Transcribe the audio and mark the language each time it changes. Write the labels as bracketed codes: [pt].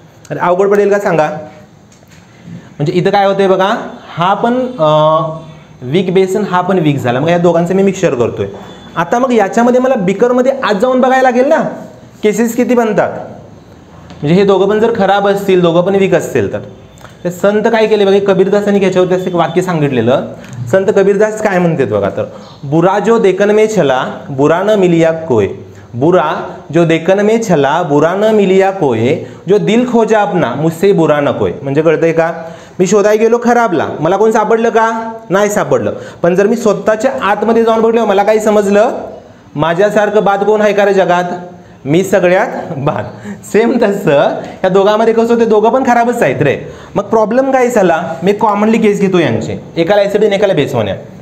[mr] अरे अवघड पडेल का सांगा? म्हणजे इथं काय होतंय बघा, हा पण वीक बेस आणि हा पण वीक झाला, मग या दोघांचं मी मिक्सचर करतोय. आता मग याच्यामध्ये मला बिकरमध्ये आज जाऊन बघायला लागेल ना केसेस किती बनतात. म्हणजे हे दोघं पण जर खराब असतील, दोघं पण वीक असतील, तर संत काय केले बघा, कबीरदासांनी याच्यावरती एक वाक्य सांगितलेलं. संत कबीरदास काय म्हणतात बघा, तर [hi] बुरा जो देखन में छला बुरा न मिलिया कोय, बुरा जो देखन में छला बुरा न मिलिया कोय, जो दिल खोजा अपना मुझसे बुरा न कोय. [mr] म्हणजे कळतंय का? मी शोधाय गेलो खराबला, मला कोण सापडलं का? नाही सापडलं. पण जर मी स्वतःच्या आतमध्ये जाऊन बघलो, मला काय समजलं? माझ्यासारखं बाद कोण आहे का रे जगात? मी सगळ्यात बाद. सेम तसं या दोघांमध्ये कसं होतं, दोघं पण खराबच आहेत रे. मग प्रॉब्लेम काय झाला? मी कॉमनली केस घेतो यांचे, एकाला ॲसिड आणि एकाला बेस होण्या.